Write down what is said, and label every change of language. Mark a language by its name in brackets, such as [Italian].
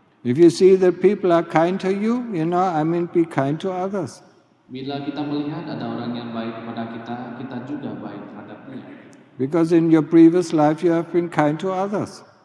[English] If you see that people are kind to you, be kind to others. [Indonesian] Bila kita melihat ada orang yang baik kepada kita, kita juga baik terhadapnya. [English] Because in your previous life you have been kind to others.